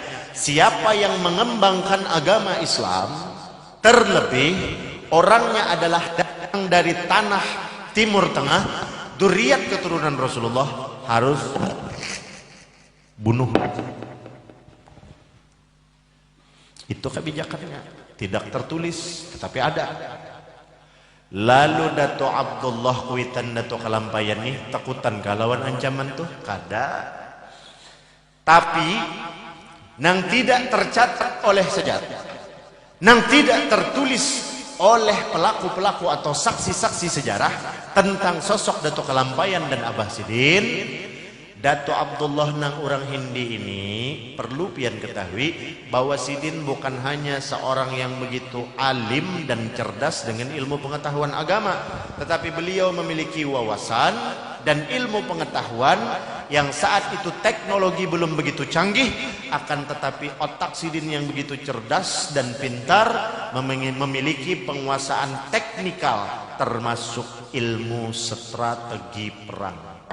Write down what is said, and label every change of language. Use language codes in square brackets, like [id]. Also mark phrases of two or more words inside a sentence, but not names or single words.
[id] Siapa yang mengembangkan agama Islam, terlebih orangnya adalah datang dari tanah Timur Tengah, dzurriat keturunan Rasulullah, harus bunuh. Itu kebijakannya, tidak tertulis tetapi ada. [bjn] Lalu Dato Abdullah Kuitan Dato Kelampaian nih takutan kalawan ancaman tuh kada, tapi nang tidak tercatat oleh sejarah, nang tidak tertulis [id] oleh pelaku-pelaku atau saksi-saksi sejarah tentang sosok Dato Kelampaian dan Abah Sidin, Dato Abdullah nang orang Hindi ini perlu pian ketahui bahwa Sidin bukan hanya seorang yang begitu alim dan cerdas dengan ilmu pengetahuan agama, tetapi beliau memiliki wawasan dan ilmu pengetahuan yang saat itu teknologi belum begitu canggih, akan tetapi otak Sidin yang begitu cerdas dan pintar memiliki penguasaan teknikal termasuk ilmu strategi perang.